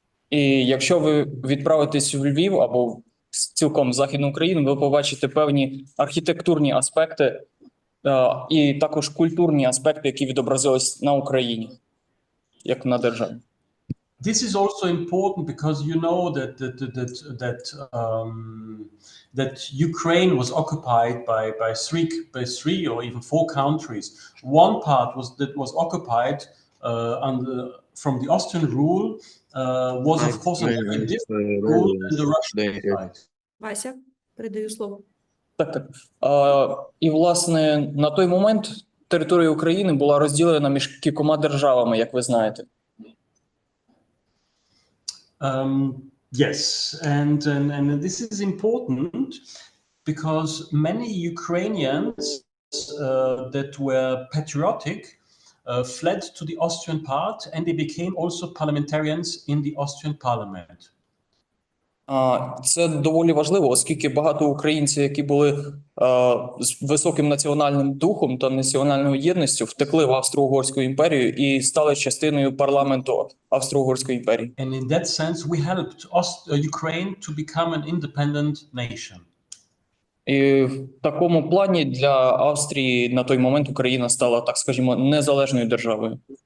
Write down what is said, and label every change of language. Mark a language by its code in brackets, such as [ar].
[uk] І якщо ви відправитесь в Львів або цілком в Західну Україну, ви побачите певні архітектурні аспекти і також культурні аспекти, які відобразились на Україні, як на державі. [en] This is also important because you know that Ukraine was occupied by three or even four countries. One part was occupied from the Austrian rule, was of course a very different rule than the Russian side. [uk] Вася, передаю слово. Так. І, власне, на той момент територія України була розділена між кількома державами, як ви знаєте. [en] Yes, and this is important because many Ukrainians that were patriotic fled to the Austrian part, and they became also parliamentarians in the Austrian parliament. [uk] Це доволі важливо, оскільки багато українців, які були з високим національним духом та національною єдністю, втекли в Австро-Угорську імперію і стали частиною парламенту Австро-Угорської імперії. [en] And in that sense, we helped Ukraine to become an independent nation. [uk] І в такому плані для Австрії на той момент Україна стала, так скажімо, незалежною державою.